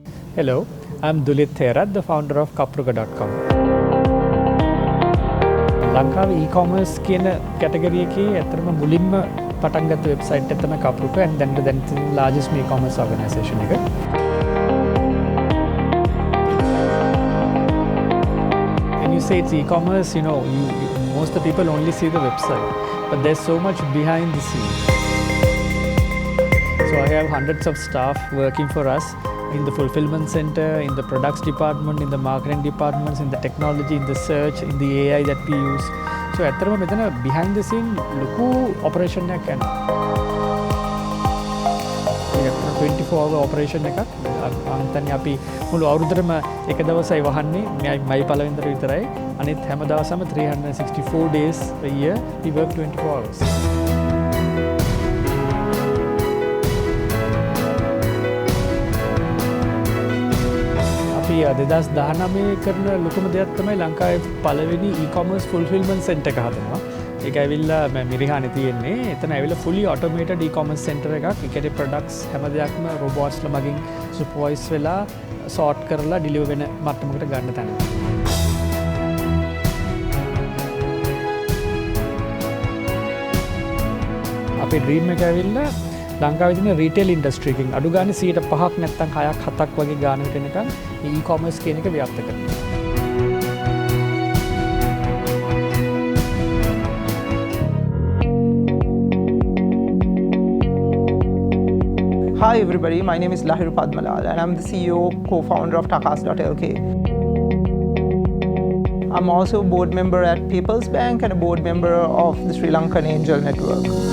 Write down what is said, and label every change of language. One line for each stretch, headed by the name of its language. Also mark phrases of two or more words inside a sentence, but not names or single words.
English: Hello, I'm Dulith Herath, the founder of Kapruga.com.
Sinhala: ලංකාවේ e-commerce කියන කැටගරි එකේ ඇත්තටම මුලින්ම පටන් ගත්ත වෙබ්සයිට් එක තමයි Kapruga
English: and then the largest e-commerce organization
Sinhala: එක.
English: When you say it's e-commerce, most of the people only see the website, but there's so much behind the scenes. So I have hundreds of staff working for us in the fulfillment center, in the products department, in the marketing departments, in the technology, in the search, in the AI that we use.
Sinhala: So ඇත්තටම මෙතන
English: behind the scene
Sinhala: ලොකු operation එකක් යනවා. ඒක 24-hour operation එකක්. අන්තන්නේ අපි මුළු අවුරුද්දටම එක දවසයි වහන්නේ මයි පළවෙනිදට විතරයි. අනිත් හැම දවසම
English: 364 days a year we work 24 hours.
Sinhala: අපි 2019 කරන ලොකුම දෙයක් තමයි ලංකාවේ පළවෙනි
English: e-commerce fulfillment center
Sinhala: එක හදනවා. ඒක ඇවිල්ලා මිරිහානේ තියෙන්නේ. එතන ඇවිල්ලා
English: fully automated e-commerce center
Sinhala: එකක්. ඒ කියන්නේ products හැම දෙයක්ම robots ලා මගින් supervise වෙලා sort කරලා deliver වෙන මට්ටමකට ගන්න තැන. අපේ dream එක ඇවිල්ලා ලංකාවේ තියෙන රීටේල් ඉන්ඩස්ට්‍රි එකකින් අඩු ගානේ 5% නැත්නම් 6ක් 7ක් වගේ ගානකට එනකන් e-commerce කියන එක ව්‍යාප්ත කරනවා.
English: Hi everybody, my name is Lahiru Pathmalal and I'm the CEO, co-founder of Takas.lk. I'm also a board member at People's Bank and a board member of the Sri Lankan Angel Network.